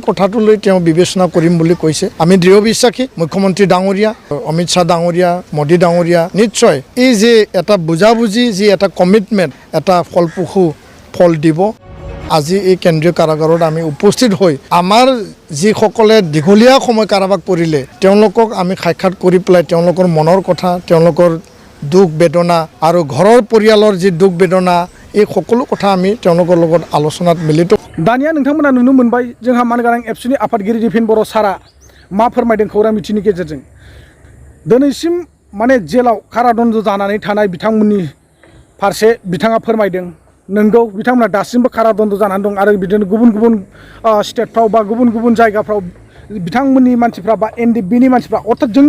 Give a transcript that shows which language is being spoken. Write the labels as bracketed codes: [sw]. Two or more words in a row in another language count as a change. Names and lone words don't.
[as] কথাটো লৈ তেওঁ বিবেচনা কৰিম বুলি কৈছে আমি দৃঢ় বিশ্বাসী মুখ্যমন্ত্ৰী ডাঙৰীয়া অমিত শাহ ডাঙৰীয়া মোদী ডাঙৰীয়া নিশ্চয় এই যে এটা বুজাবুজি যি এটা কমিটমেণ্ট এটা ফলপ্ৰসূ ফল দিব আজি এই কেন্দ্ৰীয় কাৰাগাৰত আমি উপস্থিত হৈ আমাৰ যিসকলে দীঘলীয়া সময় কাৰাবাস কৰিলে তেওঁলোকক আমি সাক্ষাৎ কৰি পেলাই তেওঁলোকৰ মনৰ কথা তেওঁলোকৰ দুখ বেদনা আৰু ঘৰৰ পৰিয়ালৰ যি দুখ বেদনা এই সকলো কথা আমি তেওঁলোকৰ লগত আলোচনাত মিলিত [brx] दानिया नोंथांमोना नुनो मोनबाय जोंहा मानगारां एबसुनि आफादगिरि दिपेन बर' सारा मा फोरमायदों खौरां मिथिनि गेजेरजों दिनैसिम माने जेलाव कारादन्द जानानै थानाय बिथांमोननि फारसे बिथाङा फोरमायदों नंगौ बिथांमोना दासिमबो कारादन्द जानानै दं आरो बिदिनो गुबुन गुबुन स्टेटफ्राव बा गुबुन गुबुन जायगाफ्राव बिथांमोननि मानसिफ्रा बा एनडिएफबिनि मानसिफ्रा अर्थात जोंनि